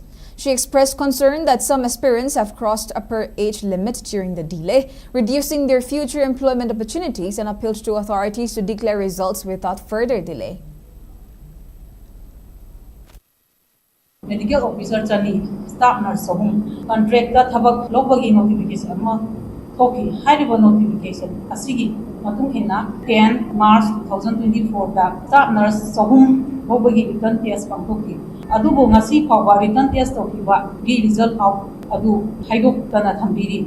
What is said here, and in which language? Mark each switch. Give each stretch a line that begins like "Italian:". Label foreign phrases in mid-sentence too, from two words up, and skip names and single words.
English: She expressed concern that some aspirants have crossed upper age limit during the delay, reducing their future employment opportunities, and appealed to authorities to declare results without further delay. Medical officer
Manipuri: chani
English: staff nurse
Manipuri: sohum contract ka thabak lobagi notification
English: Okay, high-level notification.
Manipuri: Asigi, matung hina 10 March 2024 da
English: staff nurse
Manipuri: sohum bobagi
English: written test
Manipuri: pangtoki. Adubo ngasi phawa
English: written test
Manipuri: tokiba gi
English: result out
Manipuri: adu haidok tana thambiri.